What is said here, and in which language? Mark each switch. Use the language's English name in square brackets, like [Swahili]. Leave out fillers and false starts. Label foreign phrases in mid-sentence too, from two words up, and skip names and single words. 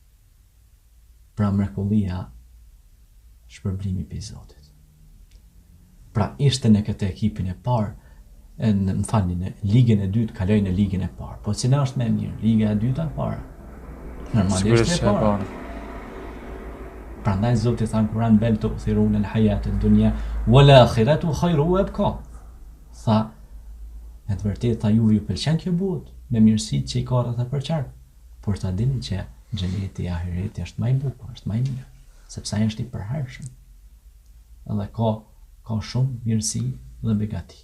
[Albanian] Pra mrekullia shpërblimi për Zotit. Pra ishte në këtë ekipin e parë, më falni, në ligën e dytë kaloi në ligën e parë. Po cila është më e mirë, liga e dytë apo para? Normalisht e parë. Prandaj Zoti tha në Kur'an [Arabic] بل تؤثرون الحياة الدنيا والآخرة خير وأبقى. [Albanian] Tha, në të vërtetë tha ju pëlqen kjo botë, me mirësitë që i ka rreth për qark, por ta dini që xheneti i ahireti është më i bukur, është më i mirë, sepse ai është i përhershëm. Edhe ka shumë mirësi dhe begati.